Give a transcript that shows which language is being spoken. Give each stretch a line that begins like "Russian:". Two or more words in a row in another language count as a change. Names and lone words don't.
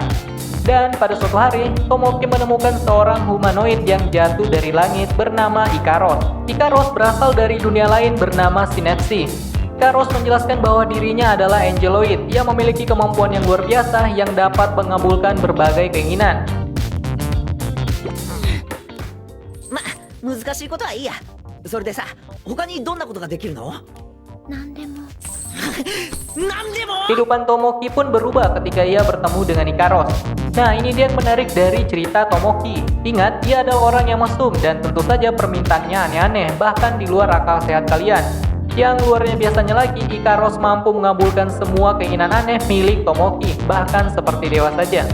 Indonesian: Dan pada suatu hari, Tomoki menemukan seorang humanoid yang jatuh dari langit bernama Ikaros. Ikaros berasal dari dunia lain bernama Synapsi. Ikaros menjelaskan bahwa dirinya adalah angeloid yang memiliki kemampuan yang luar biasa yang dapat mengabulkan berbagai keinginan.
Japanese: 難しいことはいいや。それでさ、他にどんなことができるの？何でも
Indonesian: Kehidupan Tomoki pun berubah ketika ia bertemu dengan Ikaros. Nah, ini dia yang menarik dari cerita Tomoki. Ingat, dia adalah orang yang mesum dan tentu saja permintaannya aneh-aneh, bahkan di luar akal sehat kalian. Yang luarnya biasanya lagi, Ikaros mampu mengabulkan semua keinginan aneh milik Tomoki, bahkan seperti dewa saja.